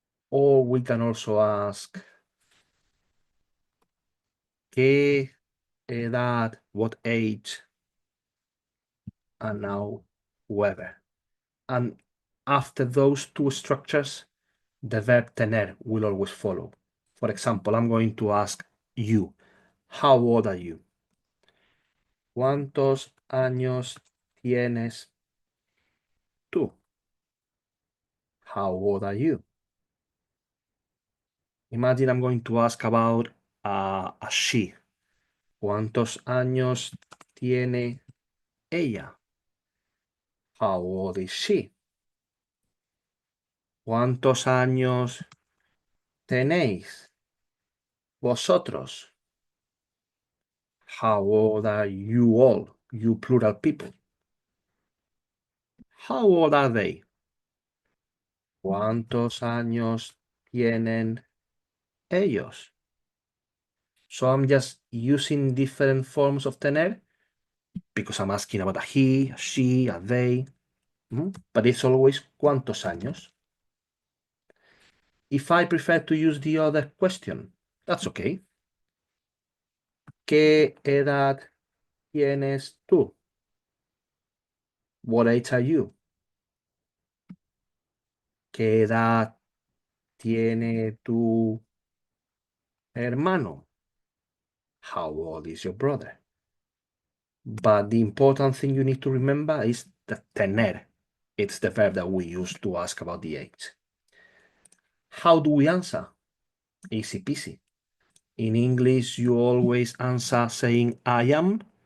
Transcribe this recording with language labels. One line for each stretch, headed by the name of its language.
English: Or we can also ask
Spanish: ¿qué edad?
English: What age? And now whether. And after those 2 structures, the verb tener will always follow. For example, I'm going to ask you, how old are you?
Spanish: ¿Cuántos años tienes tú?
English: How old are you? Imagine I'm going to ask about a she.
Spanish: ¿Cuántos años tiene ella?
English: How old is she?
Spanish: ¿Cuántos años tenéis vosotros?
English: How old are you all? You plural people. How old are they?
Spanish: ¿Cuántos años tienen ellos?
English: So I'm just using different forms of tener because I'm asking about a he, a she, a they. But it's always
Spanish: ¿cuántos años?
English: If I prefer to use the other question, that's okay. ¿Qué edad tienes tú? What age are you? ¿Qué edad tiene tu hermano? How old is your brother? But the important thing you need to remember is that tener. It's the verb that we use to ask about the age. How do we answer? Easy peasy. In English, you always answer saying I am.